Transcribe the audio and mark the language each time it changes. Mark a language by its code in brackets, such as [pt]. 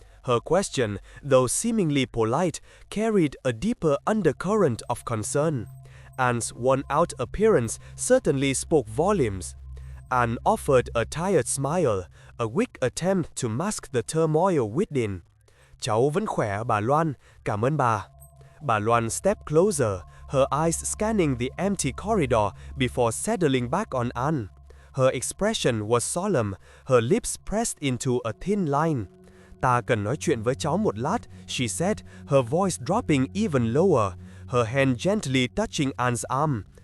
[en] Her question, though seemingly polite, carried a deeper undercurrent of concern. Anne's worn-out appearance certainly spoke volumes. Anne offered a tired smile, a weak attempt to mask the turmoil within. [vi] Cháu vẫn khỏe, bà Loan, cảm ơn bà. [en] Bà Loan stepped closer, her eyes scanning the empty corridor before settling back on Anne. Her expression was solemn, her lips pressed into a thin line. [vi] Ta cần nói chuyện với cháu một lát, [en] she said, her voice dropping even lower, her hand gently touching Anne's arm.